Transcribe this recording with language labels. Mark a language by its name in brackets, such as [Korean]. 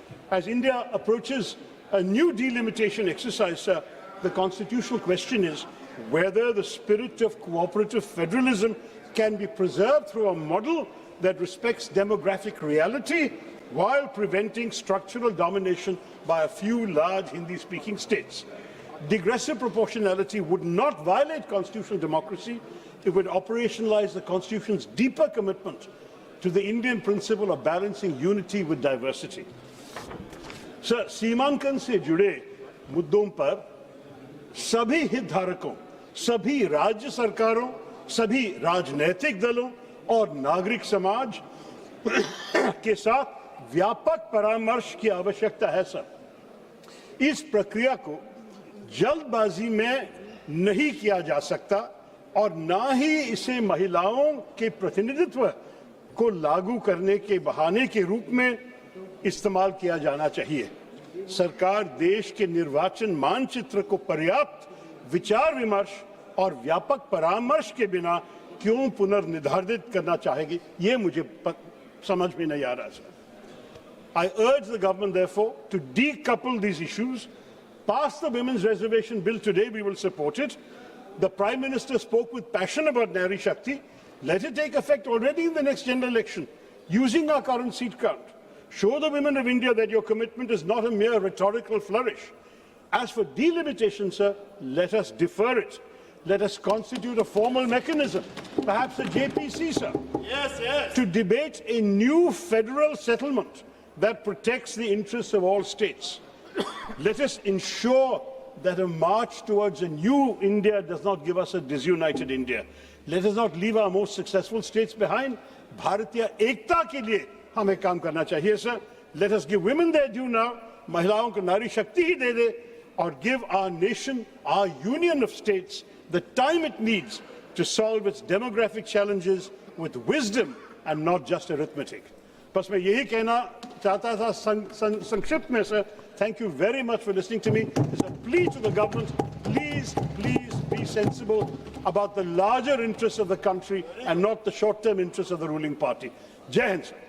[English] As India approaches a new delimitation exercise, sir, the constitutional question is whether the spirit of cooperative federalism can be preserved through a model that respects demographic reality while preventing structural domination by a few large Hindi-speaking states. Digressive proportionality would not violate constitutional democracy. it would operationalize the Constitution's deeper commitment to the Indian principle of balancing unity with diversity. [Hindi] Sir, सीमांकन से जुड़े मुद्दों पर सभी हितधारकों, सभी राज्य सरकारों, सभी राजनीतिक दलों और नागरिक समाज के साथ व्यापक परामर्श की आवश्यकता है सर। इस प्रक्रिया को जल्दबाजी में नहीं किया जा सकता और ना ही इसे महिलाओं के प्रतिनिधित्व को लागू करने के बहाने के रूप में इस्तेमाल किया जाना चाहिए। सरकार देश के निर्वाचन मानचित्र को पर्याप्त विचार विमर्श और व्यापक परामर्श के बिना क्यों पुनर्निर्धारित करना चाहेगी, ये मुझे समझ में नहीं आ रहा sir. [English] I urge the government, therefore, to decouple these issues. Pass the Women's Reservation Bill today, we will support it. The Prime Minister spoke with passion about Nari Shakti. Let it take effect already in the next general election, using our current seat count. Show the women of India that your commitment is not a mere rhetorical flourish. As for delimitation, sir, let us defer it. Let us constitute a formal mechanism, perhaps a JPC, sir, to debate a new federal settlement that protects the interests of all states. Let us ensure that a march towards a new India does not give us a disunited India. Let us not leave our most successful states behind. [Hindi] Bharatiya Ekta ke liye hame kaam karna chahiye, [English] sir. Let us give women their due now. [Hindi] Mahilaon ko Nari Shakti hi de de, [English] or give our nation, our union of states, the time it needs to solve its demographic challenges with wisdom and not just arithmetic. [Hindi] बस मैं यही कहना चाहता था संक्षिप्त में sir. [English] Thank you very much for listening to me. It's a plea to the government. Please be sensible about the larger interests of the country and not the short-term interests of the ruling party. Jai Hind, sir.